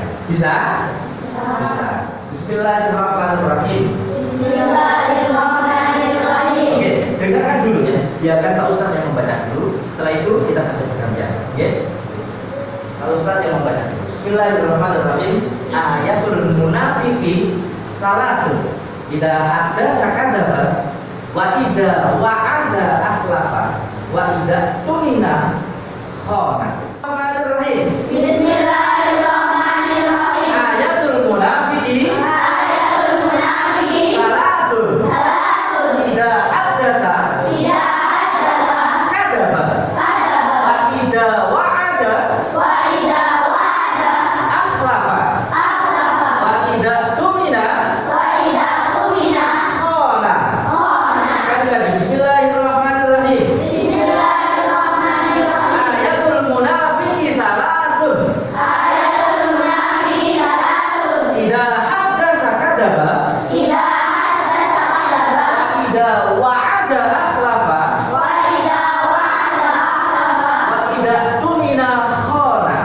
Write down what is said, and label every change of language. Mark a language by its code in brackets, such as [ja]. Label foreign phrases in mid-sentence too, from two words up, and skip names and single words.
[id] Bisa? Bisa. [ar] Bismillahirrahmanirrahim. Bismillahirrahmanirrahim. [id] Oke, dengarkan dulu ya. Biarkan Pak Ustadz yang membaca dulu. Setelah itu kita baca bergantian. Oke? Pak Ustadz yang membaca dulu. Bismillahirrahmanirrahim. [ar] آية المنافق ثلاث. إذا حدث كذب وإذا وعد أخلف وإذا اؤتمن خان. Bismillahirrahmanirrahim. Bismillahirrahmanirrahim. آية المنافق آية المنافقين salasun. salasun. إذا حدث إذا حدث kadzaba kadzaba وإذا وعد وإذا وعد akhlafa akhlafa وإذا اؤتمن وإذا اؤتمن khana. khana. [id] Sekali lagi, [ar] Bismillahirrahmanirrahim. Bismillahirrahmanirrahim. آية المنافق ثلاث. آية المنافقين ثلاث. إذا حدث كذب إذا حدث كذب وإذا وعد أخلف وإذا وعد أخلف وإذا اؤتمن خان.